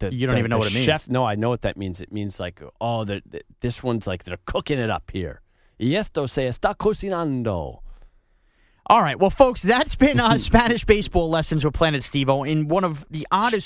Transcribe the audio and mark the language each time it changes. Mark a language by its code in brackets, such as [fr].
[en] you don't even know what it means. Chef, no, I know what that means. It means like, this one's like they're cooking it up here. [es] Y esto se está cocinando. [en] All right, well, folks, that's been Spanish baseball lessons with Planet Steve-O in one of the oddest.